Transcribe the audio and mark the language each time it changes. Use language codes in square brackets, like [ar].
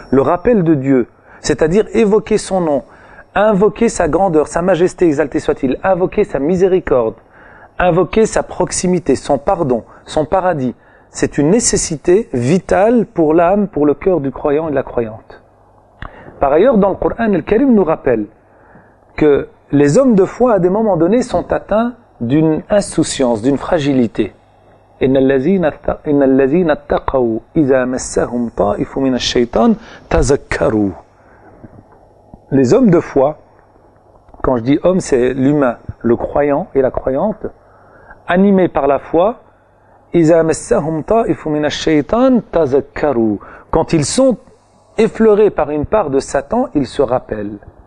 [fr] Le rappel de Dieu, c'est-à-dire évoquer son nom, invoquer sa grandeur, sa majesté exaltée soit-il, invoquer sa miséricorde, invoquer sa proximité, son pardon, son paradis. C'est une nécessité vitale pour l'âme, pour le cœur du croyant et de la croyante. Par ailleurs, dans le Coran, le Karim nous rappelle que les hommes de foi, à des moments donnés, sont atteints d'une insouciance, d'une fragilité. [ar] إن الذين اتقوا إذا مسهم طائف من الشيطان تذكروا. [fr] Les hommes de foi, quand je dis homme, c'est l'humain, le croyant et la croyante, animés par la foi, [ar] إذا مسهم طائف من الشيطان تذكروا. [fr] Quand ils sont effleurés par une part de Satan, ils se rappellent.